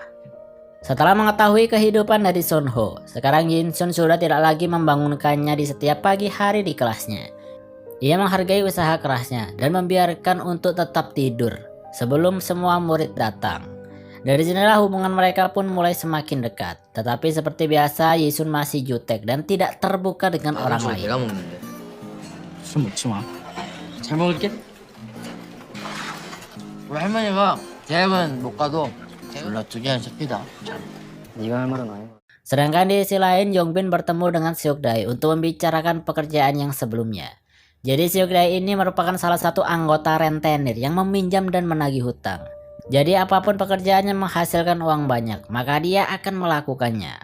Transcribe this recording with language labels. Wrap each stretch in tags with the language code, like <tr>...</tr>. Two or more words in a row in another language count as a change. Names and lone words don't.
<id>Setelah mengetahui kehidupan dari Sunho, sekarang Yinsun sudah tidak lagi membangunkannya di setiap pagi hari di kelasnya. Ia menghargai usaha kerasnya dan membiarkan untuk tetap tidur sebelum semua murid datang. Dari sinilah hubungan mereka pun mulai semakin dekat. Tetapi seperti biasa Yisun masih jutek dan tidak terbuka dengan orang lain.</id> <ko>내가 먹는데. 술 먹지 마. 잘 먹을게. 우리 할머니가 대학은 못 가도 연락 2개는 잡히다. 네가 할 말은 아니야.</ko> <id>Sedangkan di sisi lain Yongbin bertemu dengan Seokdae untuk membicarakan pekerjaan yang sebelumnya. Jadi Seokdae ini merupakan salah satu anggota rentenir yang meminjam dan menagih hutang. Jadi apapun pekerjaannya menghasilkan uang banyak, maka dia akan melakukannya.</id>